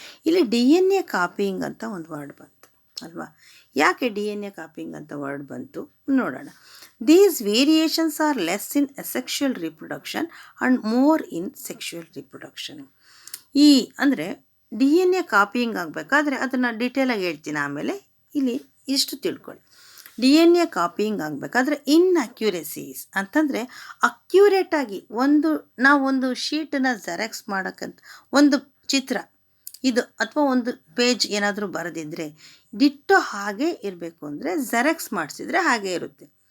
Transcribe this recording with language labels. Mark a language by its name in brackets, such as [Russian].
[Kannada] ಇಲ್ಲಿ DNA copying ಅಂತ ಒಂದು ವರ್ಡ್ ಬಂತು ಅಲ್ವಾ? ಯಾಕೆ DNA ಕಾಪಿಯಿಂಗ್ ಅಂತ ವರ್ಡ್ ಬಂತು ನೋಡೋಣ. [English] These variations are less in asexual reproduction and more in sexual reproduction. [Kannada] ಅಂದರೆ DNA ಕಾಪಿಯಿಂಗ್ ಆಗಬೇಕಾದ್ರೆ ಅದನ್ನು ಡೀಟೇಲಾಗಿ ಹೇಳ್ತೀನಿ ಆಮೇಲೆ. ಇಲ್ಲಿ ಇಷ್ಟು ತಿಳ್ಕೊಳ್ಳಿ, DNA ಕಾಪಿಯಿಂಗ್ ಆಗಬೇಕಾದ್ರೆ ಇನ್ಅಕ್ಯುರೇಸೀಸ್ ಅಂತಂದರೆ ಅಕ್ಯುರೇಟಾಗಿ ನಾವೊಂದು ಶೀಟನ್ನು ಜೆರಾಕ್ಸ್ ಮಾಡೋಕ್ಕಂತ ಒಂದು ಚಿತ್ರ ಇದು ಅಥವಾ ಒಂದು ಪೇಜ್ ಏನಾದರೂ ಬರೆದಿದ್ರೆ ಡಿಟ್ಟೋ ಹಾಗೆ ಇರಬೇಕು ಅಂದರೆ ಜೆರಾಕ್ಸ್ ಮಾಡಿಸಿದ್ರೆ ಹಾಗೆ ಇರುತ್ತೆ.